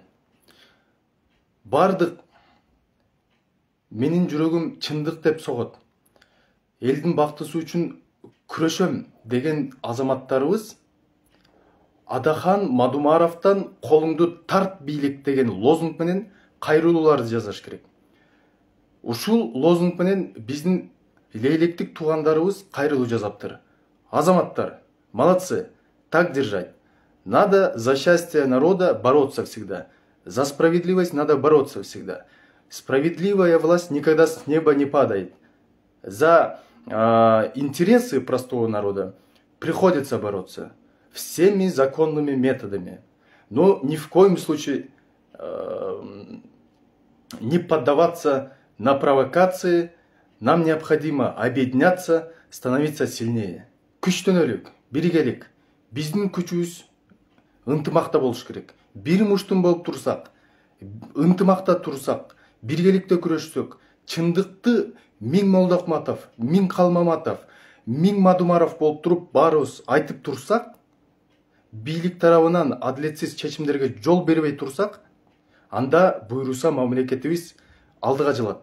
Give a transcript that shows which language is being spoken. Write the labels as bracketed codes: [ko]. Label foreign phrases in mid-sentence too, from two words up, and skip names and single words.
[ky] Бардык менин жүрөгүм чындык деп согот, элдин бактысы үчүн күрөшөм деген азаматтарыбыз Адахан Мадумаровдон колуңду тарт бийлик деген лозунг менен кайрылууларды жасаш керек. Ушул лозунг менен биздин лейлектик туугандарыбыз кайрылуу жасаптыр. Азаматтар, [ru] молодцы, так держать. Надо за счастье народа бороться всегда. За справедливость надо бороться всегда. Справедливая власть никогда с неба не падает. За интересы простого народа приходится бороться всеми законными методами. Но ни в коем случае не поддаваться на провокации. Нам необходимо объединяться, становиться сильнее. [ky] Күчтөнөлүк, биргелик. Биздин күчүбүз ынтымакта болуш керек. Бир муштун болуп турсак, ынтымакта турсак, биргеликте күрөшсөк, чындыкты Миң Молдахматов, Миң Калмаматов, Миң Мадумаров болуп туруп баарыбыз айтып турсак, бийлик тарабынан адилетсиз чечимдерге жол бербей турсак, анда буйруса мамлекетибиз алдыга жылат.